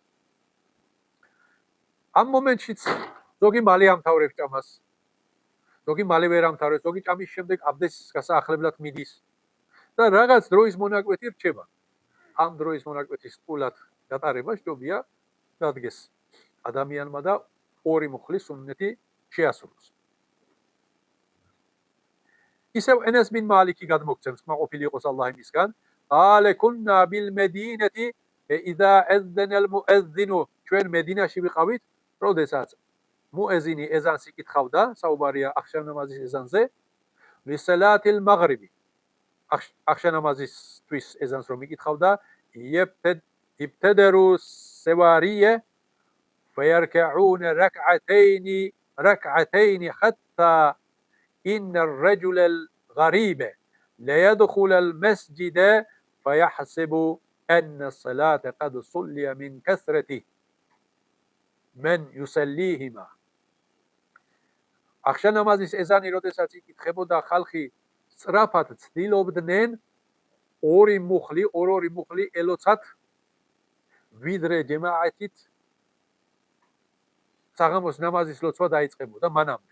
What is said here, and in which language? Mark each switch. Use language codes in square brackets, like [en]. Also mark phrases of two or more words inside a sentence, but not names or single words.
[ka] ამ მომენტშიც ზოგი მალე ამთავრებს ჭამას, ზოგი მალე ვერ ამთავრებს, ზოგი ჭამის შემდეგ აბდესის გასაახლებლად მიდის და რაღაც დროის მონაკვეთი რჩება. ამ დროის მონაკვეთის სრულად გატარება შტობია დადგეს ადამიანმა და ორი მუხლის სუნნეთი შეასრულოს. ისევ ენეს ბინ მალიკი გადმოგცემს, კმაყოფილი იყოს ალლაჰ იმისგან, [ar] قال كنا بالمدينة إذا أذن المؤذن [ka] ჩვენ მედინაში ვიყავით, როდესაც მუეზინი ეზანს იკითხავდა, საუბარია ახშამნამაზის ეზანზე, [ar] لصلاة المغرب [ka] ახშამნამაზისთვის ეზანს რომ იკითხავდა, [ar] ابتدروا السوارية فيركعون ركعتين حتى إن الرجل الغريب لا يدخل المسجد فيحسب أن الصلاة قد صلي من كثرته من يصليهما. [ka] ახშამნამაზის ეზანი როდესაც იკითხებოდა, ხალხი სწრაფად ცდილობდნენ ორი მუხლი ელოცათ ვიდრე ჯემაათით საღამოს ნამაზის ლოცვა დაიწყებოდა მანამდე.